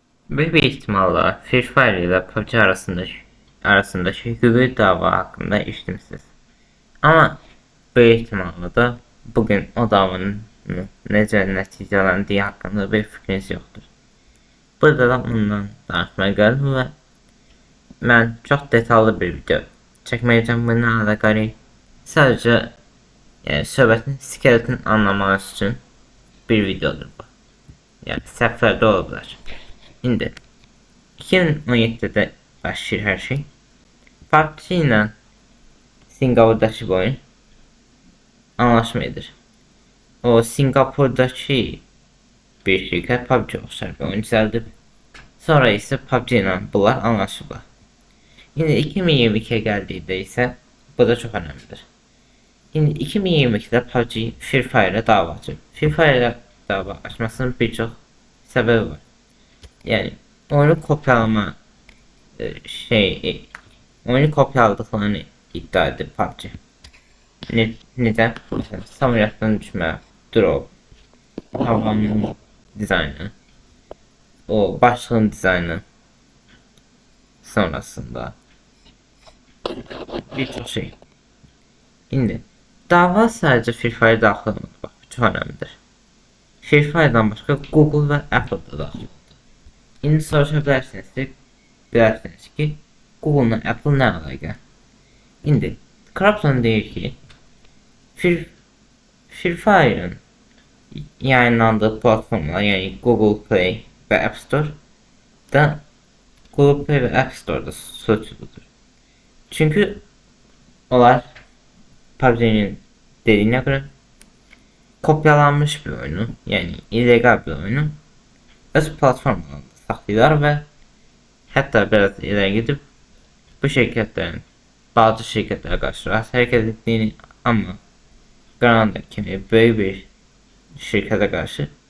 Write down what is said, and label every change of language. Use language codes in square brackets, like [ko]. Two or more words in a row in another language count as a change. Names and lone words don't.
[tr] Büyük bir ihtimalle Free Fire ile PUBG arasındaki hukuki dava hakkında işitmişsiniz. Ama büyük ihtimalle de bugün o davanın [az] necə nəticələndiyi [tr] hakkında bir fikriniz yoktur. [az] Burada da bundan danışmaya gəldim və mən çox detallı bir video çəkməyəcəm bununla əlaqəli. Sadəcə söhbətin skeletini anlamaq üçün bir videodur bu. Yəni səhvlər də ola bilər. İndi 2017'de başlayır her şey. [tr] PUBG ile Singapur'daki bir oyun anlaşmalıdır. [az] O Singapur'daki bir şirket PUBG oxşar bir oyun düzəldib. Sonra ise PUBG ile bunlar anlaşıblar. Şimdi 2022'ye gəldikdə isə bu da çox önəmlidir. Şimdi 2022'de PUBG Free Fire'a dava açıb. Free Fire'a dava açmasının birçok səbəbi var. [tr] Yani oyunu kopyalama oyunu kopyaladıklarını iddia edip PUBG. Neden? Samurattan düşme, drop, havanın dizaynı, o başlığın dizaynı sonrasında birçok şey. Şimdi dava sadece Free Fire daxil olmadı. Bak, çok önemlidir. Free Fire'dan başka Google ve Apple'da daxil oldu. [az] İndi soruşabilirsiniz ki Google ile Apple ne əlaqə? [tr] İndi Krapton deyir ki Free Fire'ın yayınlandığı platformlar yani Google Play ve App Store'da Google Play ve App Store'da suçludur. Çünkü onlar PUBG'nin dediğine göre kopyalanmış bir oyunu yani illegal bir oyunu öz platformlarında saklıyorlar ve hatta biraz ileri gidip bu şirketlerin bazı şirketlere karşı hareket ettiğini ama Grande kimi büyük bir şirkete karşı